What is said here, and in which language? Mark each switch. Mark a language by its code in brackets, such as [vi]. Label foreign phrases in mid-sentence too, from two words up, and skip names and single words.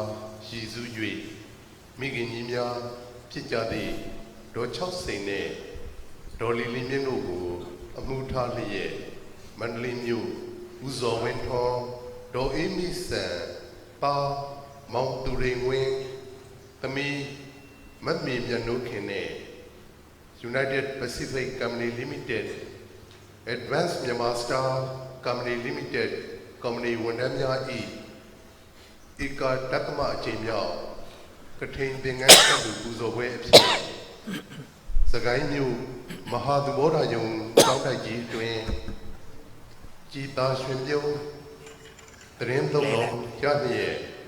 [my] ရည်စူး၍မိခင်ကြီးများဖြစ်ကြသည့်ဒေါ်6စိန်နှင့်ဒေါ်လီလီမြင့်တို့ကိုအမှုထားလျက်မ န္တလေးမြို့ဦးဇော်ဝင်းထွန်းဒေါ်အေးမီဆန်ပါမောင်သူရိန်ဝင်းသမီးမတ်မီ မြတ်နိုးခင်နဲ့ United Pacific Company Limited Advanced Myanmar Star Company Limited Company ဝန်ထမ်းများ၏ဧကတတ္တမအချိန်မြောက်ကထိန်သင်္ကန်းဆက်သူပူဇော်ပွဲအဖြစ်စကိုင်းမြို့မဟာသဘောထားယုံကျောင်းတိုက်ကြီးတွင်ကြည်သာရွှင်ပြုံးတရင်သုံးတော်ရလျက်